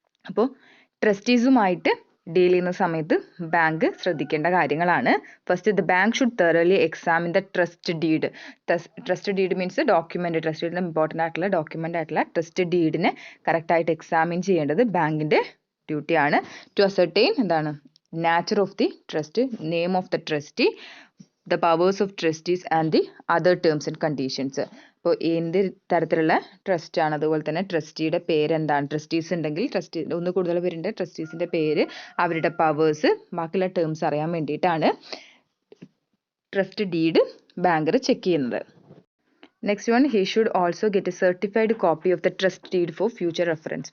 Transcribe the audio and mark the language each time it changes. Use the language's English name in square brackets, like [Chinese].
[Malayalam] അപ്പോൾ ട്രസ്റ്റീസുമായിട്ട് ഡീൽ ചെയ്യുന്ന സമയത്ത് ബാങ്ക് ശ്രദ്ധിക്കേണ്ട കാര്യങ്ങളാണ്. [English] First the bank should thoroughly examine the trust deed. Trust deed means document. [Malayalam] Trust ഡീഡിന് important ആയിട്ടുള്ള ഡോക്യുമെന്റ് ആയിട്ടുള്ള ട്രസ്റ്റ് ഡീഡിനെ കറക്റ്റായിട്ട് എക്സാമിൻ ചെയ്യേണ്ടത് ബാങ്കിന്റെ ഡ്യൂട്ടിയാണ്. [English] To ascertain എന്താണ് nature of the trust, name of the trustee, the powers of trustees and the other terms and conditions. [Malayalam] അപ്പോൾ എന്ത് തരത്തിലുള്ള ട്രസ്റ്റ് ആണ്, അതുപോലെ തന്നെ ട്രസ്റ്റിയുടെ പേര് എന്താണ്, ട്രസ്റ്റീസ് ഉണ്ടെങ്കിൽ ഒന്ന് കൂടുതൽ പേരുണ്ട്, ട്രസ്റ്റീസിന്റെ പേര്, അവരുടെ പവേഴ്സ്, ബാക്കിയുള്ള ടേംസ് അറിയാൻ വേണ്ടിയിട്ടാണ് ട്രസ്റ്റ് ഡീഡ് ബാങ്കർ ചെക്ക് ചെയ്യുന്നത്. [English] Next one, he should also get a certified copy of the trust deed for future reference.